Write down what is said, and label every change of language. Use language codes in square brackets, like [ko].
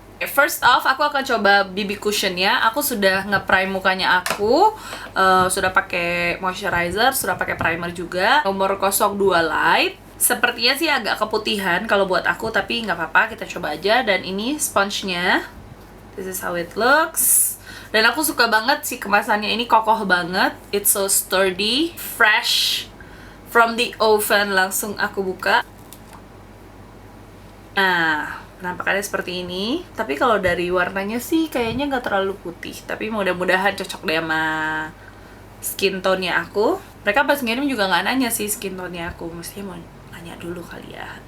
[en] First off, [id] aku akan coba BB cushionnya. Aku sudah nge-prime mukanya aku, sudah pakai moisturizer, sudah pakai primer juga. Nomor 02 light. Sepertinya sih agak keputihan kalau buat aku, tapi nggak apa-apa, kita coba aja. Dan ini sponge-nya. [en] This is how it looks. [id] Dan aku suka banget sih kemasannya, ini kokoh banget. [en] It's so sturdy, fresh from the oven. [id] Langsung aku buka. Nah, penampakannya seperti ini. Tapi kalau dari warnanya sih kayaknya nggak terlalu putih. Tapi mudah-mudahan cocok deh sama skin tone-nya aku. Mereka pas ngirim juga nggak nanya sih skin tone-nya aku. Mestinya mau nanya dulu kali ya.